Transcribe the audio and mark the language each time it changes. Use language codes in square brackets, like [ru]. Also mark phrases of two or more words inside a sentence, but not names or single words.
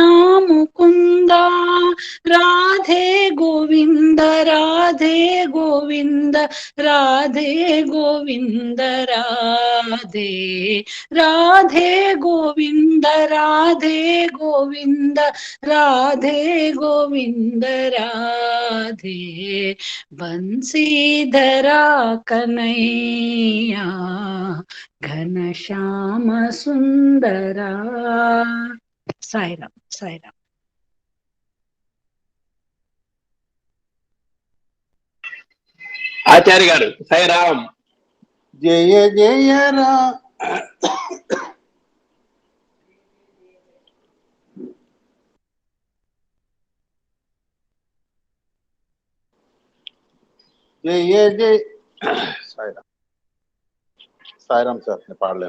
[hi] मुकुंदा राधे गोविंद राधे गोविंद राधे गोविंद राधे राधे गोविंद राधे गोविंद राधे गोविंद राधे बंसीधरा कन्हैया घनश्याम सुंदरा साईराम साईराम [te] ఆచార్య గారు సాయిరామ్. జయ జయ రా జయ జయ సాయిరామ్ సాయిరామ్ సార్ నేను పాడలేను.